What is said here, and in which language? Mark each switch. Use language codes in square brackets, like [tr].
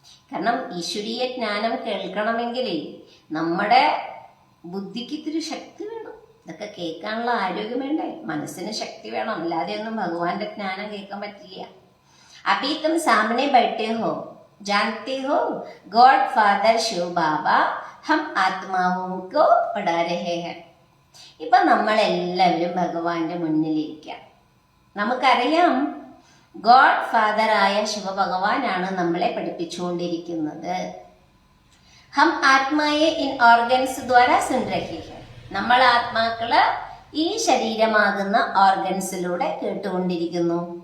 [ml] കാരണം ഈശ്വരീയ ജ്ഞാനം കേൾക്കണമെങ്കിൽ നമ്മുടെ ബുദ്ധിക്ക് ഇത്തിരി ശക്തി വേണം. ഇതൊക്കെ കേൾക്കാനുള്ള ആരോഗ്യം വേണ്ടേ? മനസ്സിന് ശക്തി വേണം, അല്ലാതെ ഒന്നും ഭഗവാന്റെ ജ്ഞാനം കേൾക്കാൻ പറ്റില്ല. [hi] അഭി തും സാമനെ ബൈഠേ ഹോ, जानते हो गॉड फादर शिव बाबा हम ആത്മാവോं को पढ़ा रहे हैं. [ml] ഇപ്പൊ നമ്മളെല്ലാവരും ഭഗവാന്റെ മുന്നിലിരിക്കാം. നമുക്കറിയാം ഗോഡ് ഫാദർ ആയ ശിവഭഗവാനാണ് നമ്മളെ പഠിപ്പിച്ചുകൊണ്ടിരിക്കുന്നത്. [hi] ഹം ആത്മായെ ഇൻ ഓർഗൻസ് ദ്വാരാ സുൻ രഹേ ഹൈ. [ml] നമ്മൾ ആത്മാക്കള് ഈ ശരീരമാകുന്ന ഓർഗൻസിലൂടെ കേട്ടുകൊണ്ടിരിക്കുന്നു.